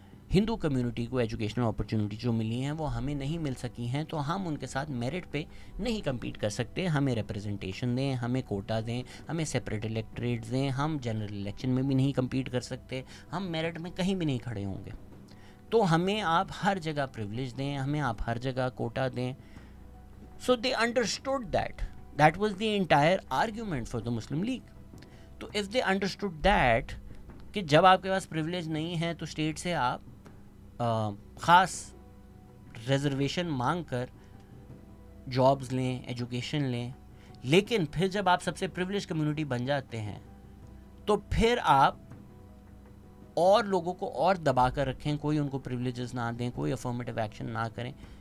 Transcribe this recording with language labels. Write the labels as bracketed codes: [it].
[ur] ہندو community کو educational opportunity جو ملی ہیں وہ ہمیں نہیں مل سکی ہیں، تو ہم ان کے ساتھ میرٹ پہ نہیں کمپیٹ کر سکتے. ہمیں ریپرزنٹیشن دیں، ہمیں کوٹا دیں، ہمیں سپریٹ الیکٹریٹس دیں. ہم جنرل الیکشن میں بھی نہیں کمپیٹ کر سکتے، ہم میرٹ میں کہیں بھی نہیں کھڑے ہوں گے. تو ہمیں آپ ہر جگہ پریولیج دیں، ہمیں آپ ہر جگہ کوٹا دیں. [en] So they understood that was the entire argument for the Muslim League. [ur] تو [en] if they understood that [ur] کہ جب آپ کے پاس پریولیج نہیں ہے تو اسٹیٹ سے آپ خاص ریزرویشن مانگ کر جابز لیں، ایجوکیشن لیں، لیکن پھر جب آپ سب سے پریولیج کمیونٹی بن جاتے ہیں تو پھر آپ اور لوگوں کو اور دبا کر رکھیں، کوئی ان کو پریولیجز نہ دیں، کوئی افرمیٹیو ایکشن نہ کریں.